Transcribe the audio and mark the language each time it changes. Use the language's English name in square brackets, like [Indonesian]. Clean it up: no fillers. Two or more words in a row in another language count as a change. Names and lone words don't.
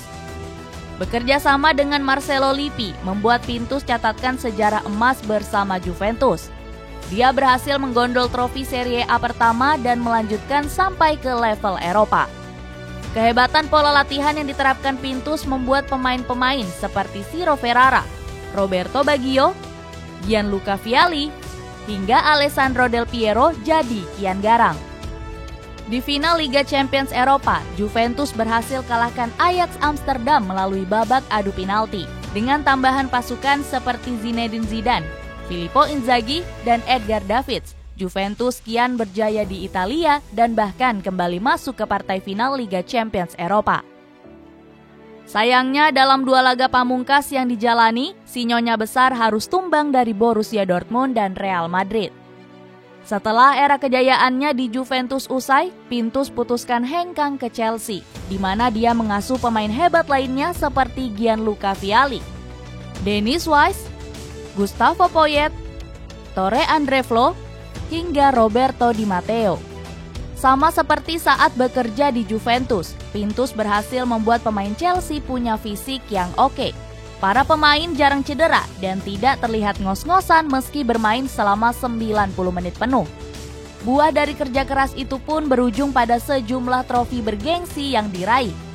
[Indonesian] Bekerja sama dengan Marcelo Lippi membuat Pintus catatkan sejarah emas bersama Juventus. Dia berhasil menggondol trofi Serie A pertama dan melanjutkan sampai ke level Eropa. Kehebatan pola latihan yang diterapkan Pintus membuat pemain-pemain seperti Ciro Ferrara, Roberto Baggio, Gianluca Vialli, hingga Alessandro Del Piero jadi kian garang. Di final Liga Champions Eropa, Juventus berhasil kalahkan Ajax Amsterdam melalui babak adu penalti dengan tambahan pasukan seperti Zinedine Zidane, Filippo Inzaghi, dan Edgar Davids. Juventus kian berjaya di Italia dan bahkan kembali masuk ke partai final Liga Champions Eropa. Sayangnya dalam dua laga pamungkas yang dijalani, si Nyonya Besar harus tumbang dari Borussia Dortmund dan Real Madrid. Setelah era kejayaannya di Juventus usai, Pintus putuskan hengkang ke Chelsea, di mana dia mengasuh pemain hebat lainnya seperti Gianluca Vialli, Dennis Wise, Gustavo Poyet, Tore André-Flo, hingga Roberto Di Matteo. Sama seperti saat bekerja di Juventus, Pintus berhasil membuat pemain Chelsea punya fisik yang oke. Para pemain jarang cedera dan tidak terlihat ngos-ngosan meski bermain selama 90 menit penuh. Buah dari kerja keras itu pun berujung pada sejumlah trofi bergengsi yang diraih.